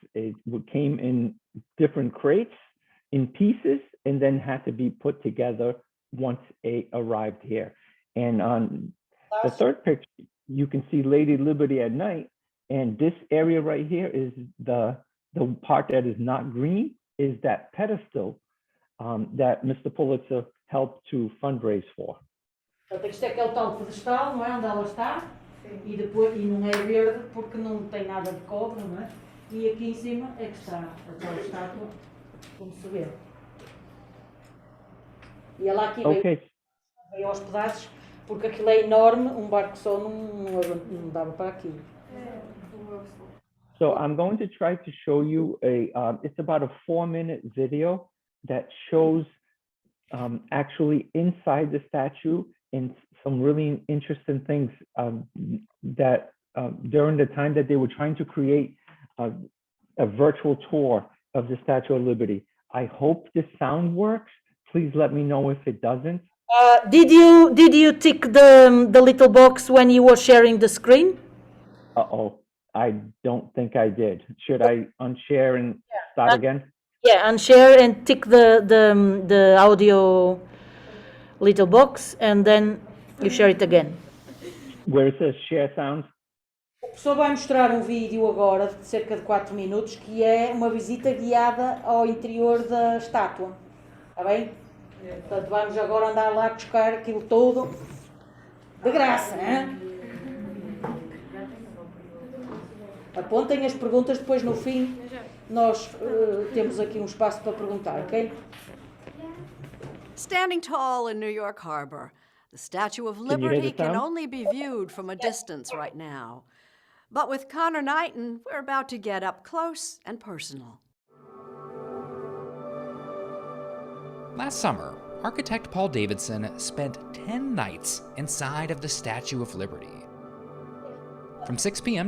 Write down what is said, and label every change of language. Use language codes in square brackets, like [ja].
[en] It came in different crates, in pieces, and then had to be put together once it arrived here. And on the third picture, you can see Lady Liberty at night, and this area right here is the part that is not green, is that pedestal that Mr. Pulitzer helped to fundraise for. [pt] Portanto, isto é que é o tal pedestal, não é? Onde ela está. E não é verde porque não tem nada de cobre, não é? E aqui em cima é que está a tal estátua, como se vê. E ela aqui veio aos pedaços, porque aquilo é enorme, um barco só não dava para aquilo. [en] So I'm going to try to show you it's about a 4-minute video that shows actually inside the statue and some really interesting things that during the time that they were trying to create a virtual tour of the Statue of Liberty. I hope the sound works. Please let me know if it doesn't. Did you tick the little box when you were sharing the screen? Uh-oh. I don't think I did. Should I unshare and start again? Yeah, and share and tick the audio little box, and then you share it again. Where it says share sound? [pt] O professor vai mostrar um vídeo agora de cerca de 4 minutos que é uma visita guiada ao interior da estátua. Está bem? Portanto, vamos agora andar lá buscar aquilo todo de graça, hein? Apontem as perguntas, depois no fim nós temos aqui um espaço para perguntar, ok? [en] Standing tall in New York Harbor, the Statue of you hear the Liberty can sound? only be viewed from a distance right now. But with Connor Knighton, we're about to get up close and personal. Last summer, architect Paul Davidson spent 10 nights inside of the Statue of Liberty. From 6 p.m.